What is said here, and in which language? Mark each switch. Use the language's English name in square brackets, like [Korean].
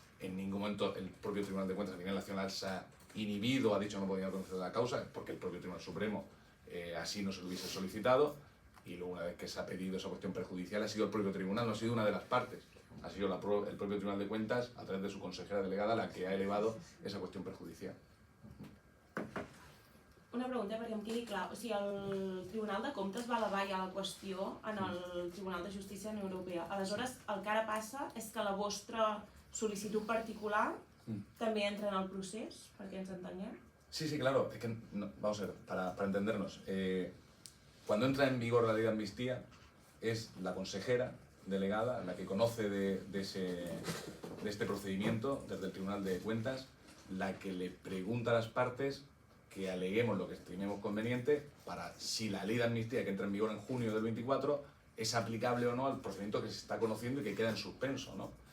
[Spanish] En ningún momento el propio Tribunal de Cuentas a nivel nacional se ha inhibido, ha dicho que no podía conocer la causa, porque el propio Tribunal Supremo así no se lo hubiese solicitado, y luego una vez que se ha pedido esa cuestión perjudicial ha sido el propio tribunal, no ha sido una de las partes, ha sido el propio Tribunal de Cuentas, a través de su consejera delegada, la que ha elevado esa cuestión perjudicial. [Catalan] Una pregunta perquè em quedi clar, o sigui, el Tribunal de Comptes va elevar ja la qüestió en el Tribunal de Justícia de la Unió Europea. Aleshores, el que ara passa és que la vostra sol·licitud particular també entra en el procés, perquè ens entenguem? [Spanish] Sí, claro, es que, vamos a ver, para entendernos, cuando entra en vigor la ley de amnistía, es la consejera delegada la que conoce de este procedimiento desde el Tribunal de Cuentas, la que le pregunta a las partes que aleguemos lo que estimemos conveniente para si la ley de amnistía que entra en vigor en junio del 24 es aplicable o no al procedimiento que se está conociendo y que queda en suspenso, ¿no?